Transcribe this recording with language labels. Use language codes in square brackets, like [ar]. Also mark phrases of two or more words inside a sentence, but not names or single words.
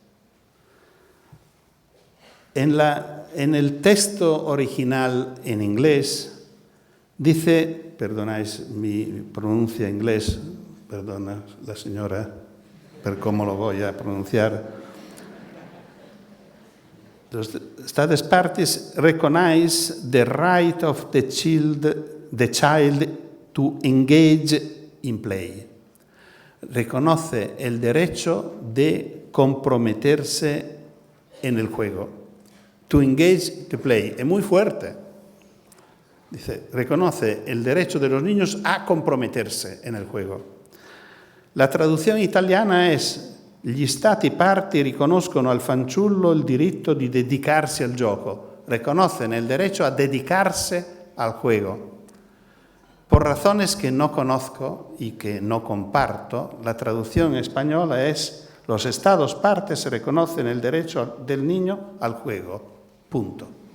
[es] En el texto original en inglés dice, perdonáis mi pronuncia inglés, perdona la señora por cómo lo voy a pronunciar. [en] The States parties recognize the right of the child to engage in play. [es] Reconoce el derecho de comprometerse en el juego. [en] To engage to play. [es] Es muy fuerte. Dice, reconoce el derecho de los niños a comprometerse en el juego. [it] La traduzione italiana es: gli stati parti riconoscono al fanciullo il diritto di dedicarsi al gioco. [es] Reconocen el derecho a dedicarse al juego. Por razones que no conozco y que no comparto, la traducción española es: los estados partes reconocen el derecho del niño al juego. Punto.